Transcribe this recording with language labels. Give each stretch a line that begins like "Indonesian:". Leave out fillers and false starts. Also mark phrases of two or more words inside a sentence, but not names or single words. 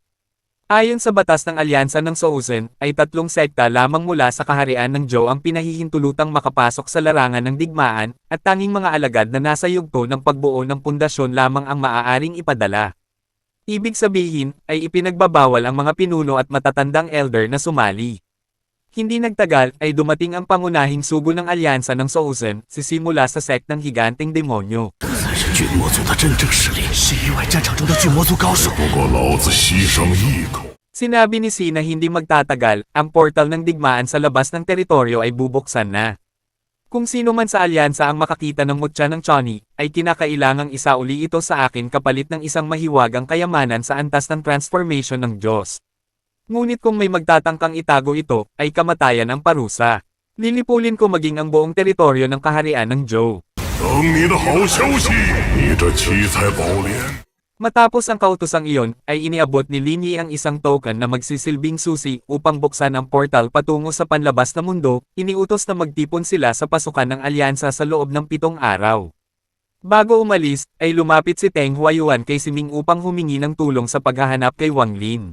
Filipino: Ayon sa batas ng alyansa ng Souzen, ay 3 sekta lamang mula sa kaharian ng Zhou ang pinahihintulutang makapasok sa larangan ng digmaan, at tanging mga alagad na nasa yugto ng pagbuo ng pundasyon lamang ang maaaring ipadala. Ibig sabihin, ay ipinagbabawal ang mga pinuno at matatandang elder na sumali. Hindi nagtagal ay dumating ang pangunahing sugo ng alyansa ng Southern, sisimula sa sect ng higanteng demonyo.
Chinese: 才是巨魔族的真正实力，是域外战场中的巨魔族高手。不过老子牺牲一口。
Filipino: Sinabi ni Si na hindi magtatagal, ang portal ng digmaan sa labas ng teritoryo ay bubuksan na. Kung sino man sa alyansa ang makakita ng mutya ng Chani, ay kinakailangang isauli ito sa akin kapalit ng isang mahiwagang kayamanan sa antas ng transformation ng Diyos. Ngunit kung may magtatangkang itago ito, ay kamatayan ang parusa. Lilipulin ko maging ang buong teritoryo ng kaharian ng Zhou.
Chinese: 等你的好消息，你这七彩宝莲。
Filipino: Matapos ang kautosang iyon, ay iniabot ni Lin Yi ang isang token na magsisilbing susi upang buksan ang portal patungo sa panlabas na mundo, iniutos na magtipon sila sa pasukan ng alyansa sa loob ng 7 araw. Bago umalis, ay lumapit si Teng Huayuan kay Siming upang humingi ng tulong sa paghahanap kay Wang Lin.